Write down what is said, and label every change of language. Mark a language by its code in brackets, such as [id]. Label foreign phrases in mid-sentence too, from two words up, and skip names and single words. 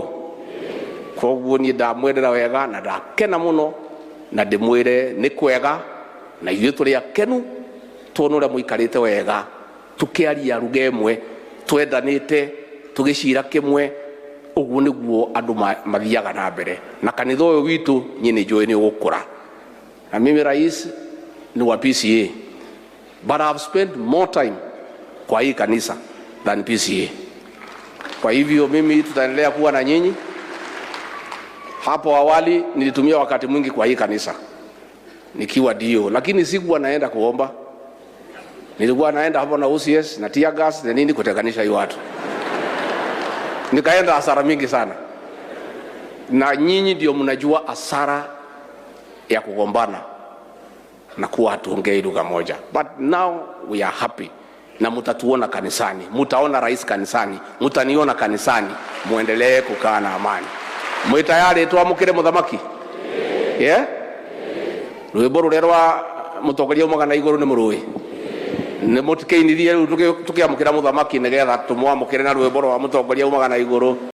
[ki] Koguo niĩ ndamwendera wega na ndakena mũno, na ndĩmwĩre nĩ kwega, na ithuĩ tũrĩ akenu tuona ũrĩa mũikarĩte wega, tukiaria lugha ĩmwe, twendanĩte, tũgĩcira kĩmwe. Ũguo nĩguo andũ mathiaga na mbere, na kanitha ũyũ witũ niĩ nĩnjũĩ nĩ ũgũkũra. [sw] Na mimi rais ni wa PCA, [en] but I've spent more time [sw] kwa hii kanisa [en] than PCA. [sw] Kwa hivyo mimi tutaendelea kuwa na nyinyi. Hapo awali nilitumia wakati mwingi kwa hii kanisa nikiwa dio, lakini sikuwa naenda kuomba. Nilikuwa naenda hapo na OCS na TEARGAS na nini kutenganisha hiyo watu. Nikaenda hasara mingi sana. Na nyinyi ndio mnajua hasara ya kugombana na kuwa hatuongei lugha moja. [en] But now we are happy. [sw] Na mutatuona kanisani, mutaona rais kanisani, mutaniona kanisani, muendelee kukaa na amani. [ki] Mwe tayari tuamukire muthamaki? Yeah? Rwimbo rurerwa mutongoria umagana iguru ni muruwi. Ni mutikeinirie tukiamukira muthamaki nigetha tumwamukire na rwimbo rwa mutongoria umagana iguru.